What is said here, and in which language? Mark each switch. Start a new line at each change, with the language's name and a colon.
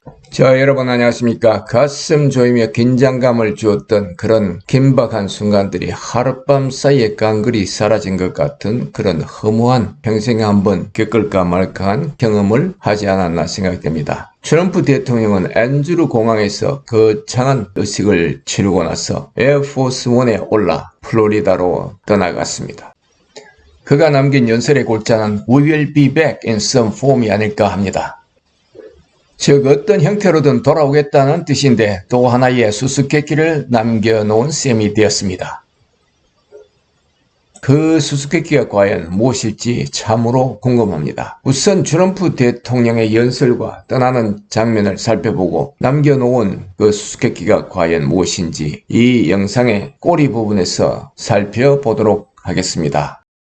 Korean: 자, 여러분 안녕하십니까. 가슴 조이며 긴장감을 주었던 그런 긴박한 순간들이 하룻밤 사이에 깡그리 사라진 것 같은 그런 허무한 평생에 한번 겪을까 말까한 경험을 하지 않았나 생각됩니다. 트럼프 대통령은 앤드루 공항에서 거창한 의식을 치르고 나서 에어포스 1에 올라 플로리다로 떠나갔습니다. 그가 남긴 연설의 골자는
English: We will be back in some form
Korean: 이 아닐까 합니다. 즉 어떤 형태로든 돌아오겠다는 뜻인데 또 하나의 수수께끼를 남겨놓은 셈이 되었습니다. 그 수수께끼가 과연 무엇일지 참으로 궁금합니다. 우선 트럼프 대통령의 연설과 떠나는 장면을 살펴보고 남겨놓은 그 수수께끼가 과연 무엇인지 이 영상의 꼬리 부분에서 살펴보도록 하겠습니다.